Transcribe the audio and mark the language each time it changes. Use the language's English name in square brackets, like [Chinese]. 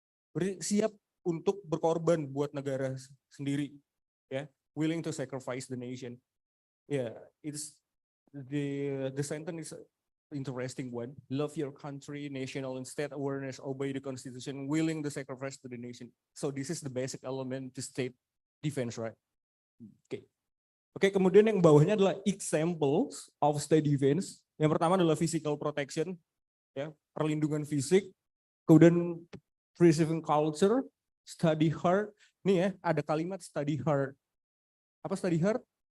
[Indonesian] Berarti siap untuk berkorban buat negara sendiri. [English] Ya, willing to sacrifice the nation. Ya, it's the sentence is interesting one. Love your country, national and state awareness, obey the constitution, willing to sacrifice to the nation. So this is the basic element to state defense, right? [Indonesian] Oke, kemudian yang bawahnya adalah [English] examples of state defense. [Indonesian] Yang pertama adalah physical protection, ya, perlindungan fisik. [English] Kemudian preserving culture, study hard. [Indonesian] Nih ya, ada kalimat study hard. Apa study hard?